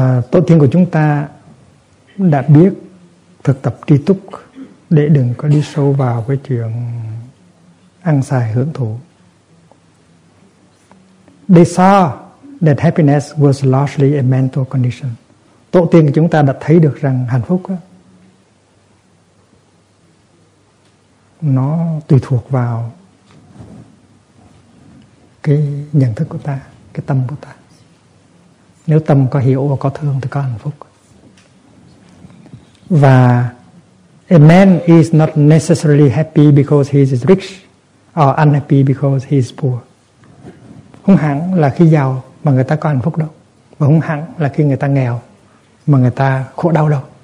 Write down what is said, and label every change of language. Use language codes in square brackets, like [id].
[vi] Tổ tiên của chúng ta đã biết thực tập tri túc để đừng có đi sâu vào cái chuyện ăn xài hưởng thụ. [en] They saw that happiness was largely a mental condition. [vi] Tổ tiên chúng ta đã thấy được rằng hạnh phúc đó, nó tùy thuộc vào cái nhận thức của ta, cái tâm của ta. Nếu tâm có hiểu và có thương thì có hạnh phúc. [en] Và a man is not necessarily happy because he is rich or unhappy because he is poor. [vi] Không hẳn là khi giàu mà người ta có hạnh phúc đâu. Và không hẳn là khi người ta nghèo mà người ta khổ đau đâu.